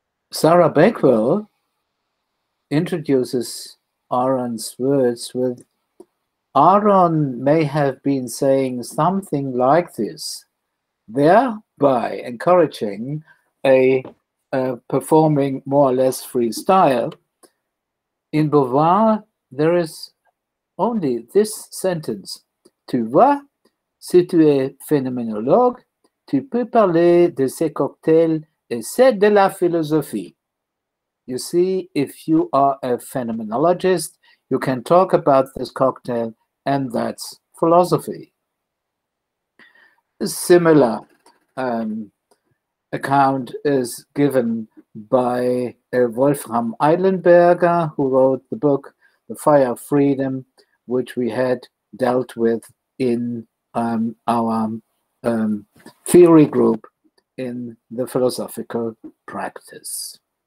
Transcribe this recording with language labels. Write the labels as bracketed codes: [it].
[en] Sarah Bakewell introduces Aaron's words with, Aaron may have been saying something like this, thereby encouraging a performing more or less freestyle. In Beauvoir, there is only this sentence. [fr] Tu vois, si tu es phénoménologue, tu peux parler de ces cocktails et c'est de la philosophie. [en] You see, if you are a phenomenologist, you can talk about this cocktail, and that's philosophy. A similar account is given by Wolfram Eilenberger, who wrote the book The Fire of Freedom, which we had dealt with in our theory group in the philosophical practice.